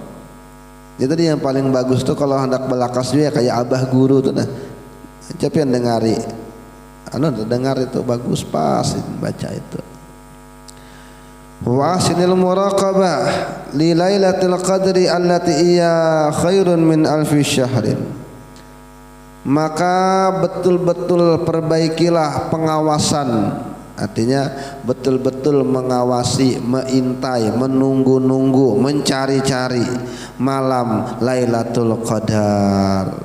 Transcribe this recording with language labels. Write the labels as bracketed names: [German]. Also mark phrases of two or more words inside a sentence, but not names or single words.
[Banjar] Itu dia yang paling bagus tuh kalau hendak belakas juga kayak Abah Guru tuh nah. Coba yang dengari. Anu dengar itu bagus pas baca itu. [Arabic] وأحسن المراقبة لليلة القدر التي هي خير من ألف شهر. [Indonesian] Maka betul-betul perbaikilah pengawasan, artinya betul-betul mengawasi, mengintai, menunggu-nunggu, mencari-cari malam Lailatul Qadar.